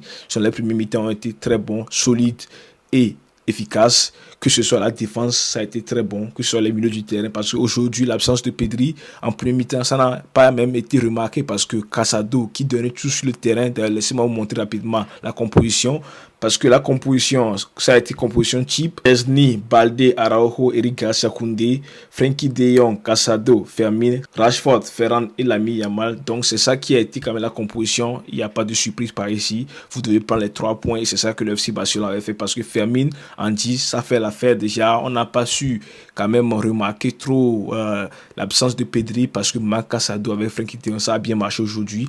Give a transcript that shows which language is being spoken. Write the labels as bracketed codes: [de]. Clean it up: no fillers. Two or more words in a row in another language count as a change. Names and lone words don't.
[fr] Sur les premiers mi-temps ont été très bons, solides et efficaces, que ce soit la défense, ça a été très bon, que ce soit les milieux du terrain, parce qu'aujourd'hui, l'absence de Pedri, en premier mi-temps, ça n'a pas même été remarqué, parce que Casado, qui donnait tout sur le terrain, laissez-moi vous montrer rapidement la composition, parce que la composition, ça a été composition type, Esni, Balde, Araujo, Eric Garcia Koundé, Frenkie de Jong, Casado, Fermin, Rashford, Ferran et l'ami Yamal, donc c'est ça qui a été quand même la composition, il n'y a pas de surprise par ici, vous devez prendre les 3 points, et c'est ça que le FC Barcelone avait fait, parce que Fermin, en 10, ça fait l'affaire déjà. On n'a pas su quand même remarquer trop l'absence de Pedri parce que Marc Casado avec Frenkie de Jong, ça a bien marché aujourd'hui.